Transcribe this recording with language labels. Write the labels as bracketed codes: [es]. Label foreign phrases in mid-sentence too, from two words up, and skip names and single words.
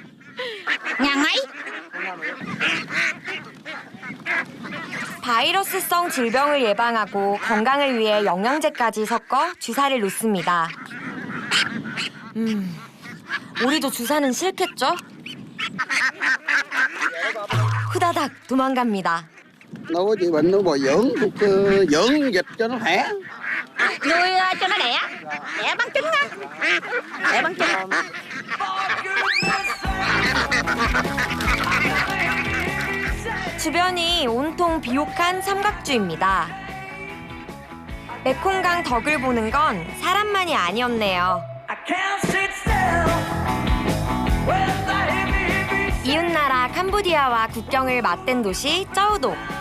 [ko] 바이러스성 질병을 예방하고 건강을 위해 영양제까지 섞어 주사를 놓습니다. 오리도 주사는 싫겠죠? 후다닥 도망갑니다. [vi] Nó có trị bệnh nó bồi dưỡng dưỡng dịch cho nó khỏe. Nuôi cho nó đẻ bán trứng á. Đẻ bán trứng. [ko] 주변이 온통 비옥한 삼각주입니다. 메콩강 덕을 보는 건 사람만이 아니었네요. 이웃나라 캄보디아와 국경을 맞댄 도시 짜오독.